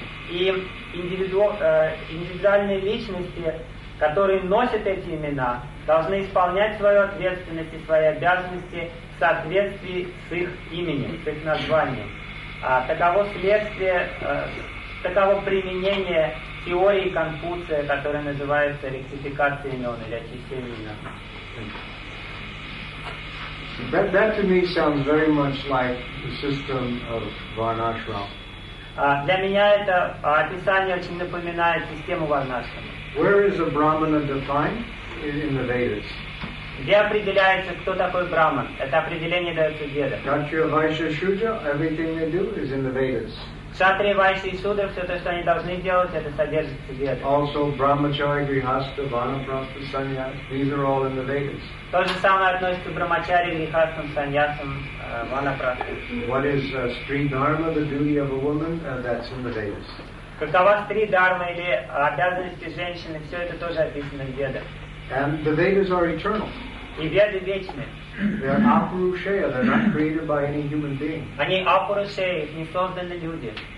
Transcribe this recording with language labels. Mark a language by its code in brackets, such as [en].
[ru] И индивидуальные личности – которые носят эти имена, должны исполнять свою ответственность и свои обязанности в соответствии с их именем, с их названием. Таково следствие, таково применение теории Конфуция, которая называется ректификация имен или очищение имен. [en] That to me sounds very much like the system of Varnashram. [ru] Для меня это описание очень напоминает систему Варнашрама. [en] Where is a Brahmana defined in the Vedas? [ru] Где определяется, кто такой Браман? Это определение дается Веда. [en] Кшатрия, Вайшья, Шудра, everything they do is in the Vedas. [ru] Кшатрия, Вайшья и Шудра, все то, что они должны делать, это содержится в Ведах. [en] Also, Брамачари, Грихастха, Ванапрастха, Саньяс, these are all in the Vedas. [ru] То же самое относится к Брамачари, Грихастхам, Саньясам, Ванапрастхам. [en] What is Stri Dharma, the duty of a woman? That's in the Vedas. [ru] Какова Стри Дхарма или обязанности женщины? Все это тоже описано в Ведах. [en] And the Vedas are eternal. [ru] И Веды вечны. [en] They are apurusheya. They're not created by any human being. [ru] Они апурушеи, не созданы люди.